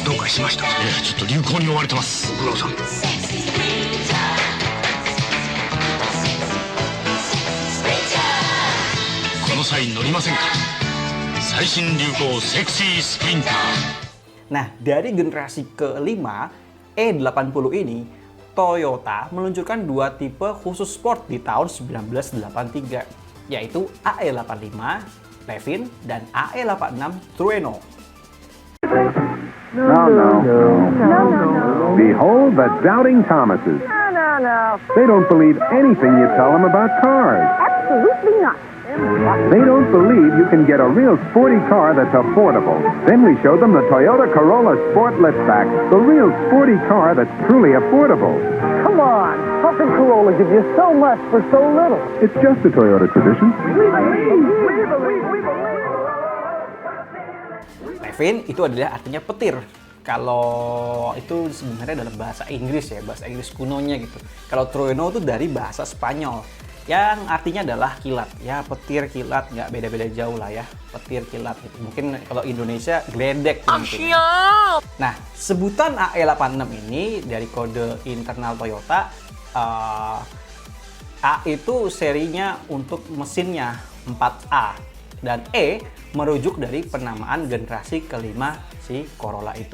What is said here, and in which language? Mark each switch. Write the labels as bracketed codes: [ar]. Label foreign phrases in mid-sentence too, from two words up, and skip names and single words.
[ja] しました。ちょっと流行に追われてます。ご苦労さん。この際乗りませんか。最新流行セクシースプリンター。 [id] Nah, dari generasi kelima E80 ini, Toyota meluncurkan dua tipe khusus sport di tahun 1983, yaitu AE85 Levin dan AE86 Trueno. [en] No. Behold the doubting Thomases. No. They don't believe anything you tell them about cars. Absolutely not. They don't believe you can get a real sporty car that's affordable. Then we showed them the Toyota Corolla Sport Liftback, the real sporty car that's truly affordable. Come on. How can Corolla give you so much for so little? It's just a Toyota tradition. We believe. [id] Levin itu adalah artinya petir. Kalau itu sebenarnya dalam bahasa Inggris ya, bahasa Inggris kunonya gitu. Kalau Trueno itu dari bahasa Spanyol yang artinya adalah kilat. Ya, petir, kilat, nggak beda-beda jauh lah ya. Petir, kilat gitu. Mungkin kalau Indonesia geledek mungkin. Nah, sebutan AE86 ini dari kode internal Toyota, A itu serinya untuk mesinnya 4A, dan E merujuk dari penamaan generasi kelima si Corolla itu.